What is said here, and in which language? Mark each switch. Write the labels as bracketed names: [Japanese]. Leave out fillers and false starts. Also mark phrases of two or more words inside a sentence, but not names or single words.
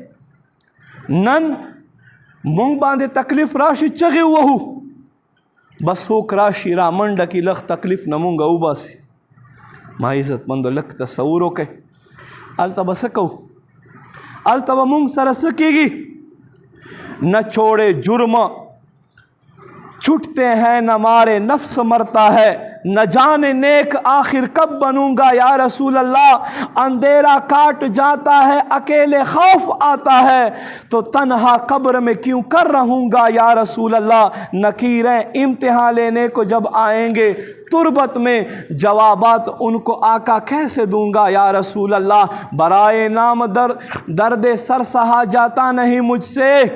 [Pashto] نن مونږ باندې تکلیف راشي چغې وهو بس څوک راشي را منډه کي لږ تکلیف نه مونږ وباسي ما عزتمندو لږ تصور وکړئ هلته به څه کوو هلته به مونږ سره څه [Urdu] کېږي نہ چھوڑے جرم چھٹتے ہیں نہ مارے نفس مرتا ہے نہ جانے نیک آخر کب بنوں گا یا رسول اللہ اندھیرا کاٹ جاتا ہے اکیلے خوف آتا ہے تو تنہا قبر میں کیوں کر رہوں گا یا رسول اللہ نکیریں امتحان لینے کو جب آئیں گے تربت میں جوابات ان کو آقا کیسے دوں گا یا رسول اللہ برائے نام درد سر سہا جاتا نہیں مجھ سے